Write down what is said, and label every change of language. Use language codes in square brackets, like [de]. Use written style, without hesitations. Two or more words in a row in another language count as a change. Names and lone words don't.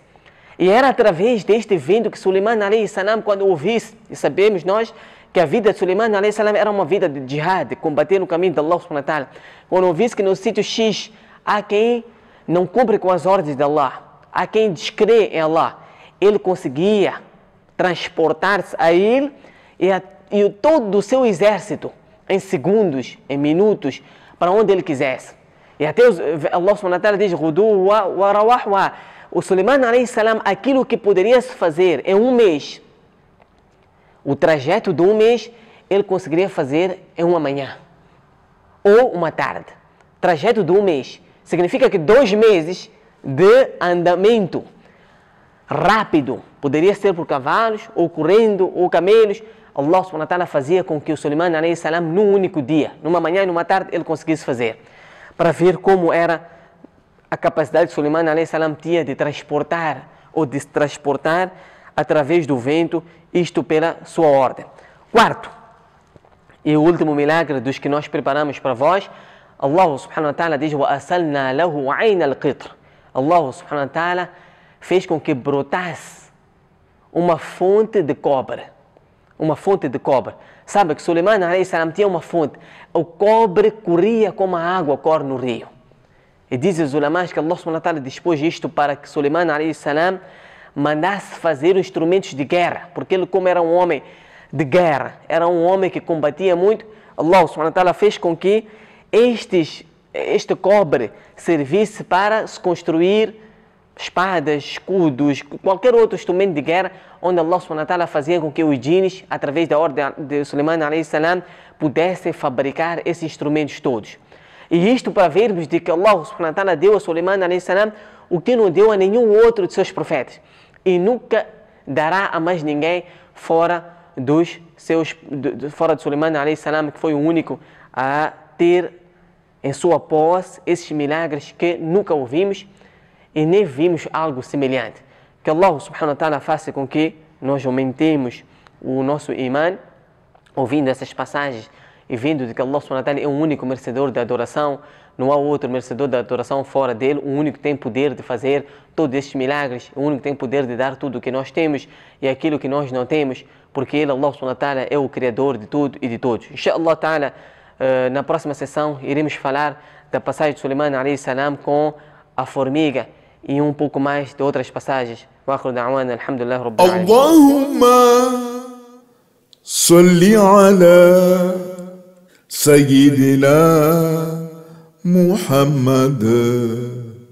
[pt] E era através deste vento que Suleiman [ar] عليه السلام, [pt] quando ouvisse, e sabemos nós que a vida de Suleiman [ar] عليه السلام [pt] era uma vida de jihad, de combater no caminho de [ar] الله سبحانه وتعالى. [pt] Quando ouvisse que no sítio X há quem não cumpre com as ordens de Allah, há quem descrê em Allah, ele conseguia transportar-se a ele e todo o seu exército em segundos, em minutos, para onde ele quisesse. E até [ar] الله سبحانه وتعالى [pt] diz, [ar] ورواحها. [pt] O Suleiman [ar] عليه السلام, [pt] aquilo que poderia se fazer em um mês, o trajeto de um mês, ele conseguiria fazer em uma manhã ou uma tarde. Trajeto de um mês significa que 2 meses de andamento rápido, poderia ser por cavalos, ou correndo, ou camelos. [ar] الله سبحانه وتعالى [pt] fazia com que o Suleiman [ar] عليه السلام, [pt] num único dia, numa manhã e numa tarde, ele conseguisse fazer. Para ver como era a capacidade que Suleiman [ar] عليه السلام [pt] tinha de transportar ou de se transportar através do vento, isto pela sua ordem. Quarto e o último milagre dos que nós preparamos para vós, [ar] الله سبحانه وتعالى diz, وَأَسَلْنَا لَهُ عَيْنَ الْقِطْرِ. الله سبحانه وتعالى [pt] fez com que brotasse uma fonte de cobre. Uma fonte de cobre. Sabe que Suleiman [ar] عليه السلام [pt] tinha uma fonte. O cobre corria como a água corre no rio. E dizem os ulamás que [ar] الله سبحانه وتعالى [pt] dispôs isto para que Suleiman [ar] عليه السلام [pt] mandasse fazer instrumentos de guerra. Porque ele, como era um homem de guerra, era um homem que combatia muito, [ar] الله سبحانه وتعالى [pt] fez com que este cobre servisse para se construir espadas, escudos, qualquer outro instrumento de guerra, onde [ar] الله سبحانه وتعالى [pt] fazia com que os djinns, através da ordem de Suleiman [ar] عليه السلام, [pt] pudessem fabricar esses instrumentos todos. E isto para vermos de que [ar] الله سبحانه وتعالى [pt] deu a Suleiman [ar] عليه السلام [pt] o que não deu a nenhum outro de seus profetas. E nunca dará a mais ninguém fora de Suleiman [ar] عليه السلام, [pt] que foi o único a ter em sua posse esses milagres que nunca ouvimos e nem vimos algo semelhante. Que [ar] الله سبحانه وتعالى [pt] faça com que nós aumentemos o nosso iman, ouvindo essas passagens e vendo de que [ar] الله سبحانه وتعالى [pt] é o único merecedor da adoração, não há outro merecedor da adoração fora dele, o único que tem poder de fazer todos estes milagres, o único que tem poder de dar tudo o que nós temos e aquilo que nós não temos, porque ele, [ar] الله سبحانه وتعالى, [pt] é o Criador de tudo e de todos. [ar] إن شاء الله تعالى, [pt] na próxima sessão iremos falar da passagem de Suleiman [ar] عليه السلام [pt] com a formiga e um pouco mais de outras passagens. [ar] وآخر دعوانا الحمد لله رب العالمين. اللهم صل على سيدنا محمد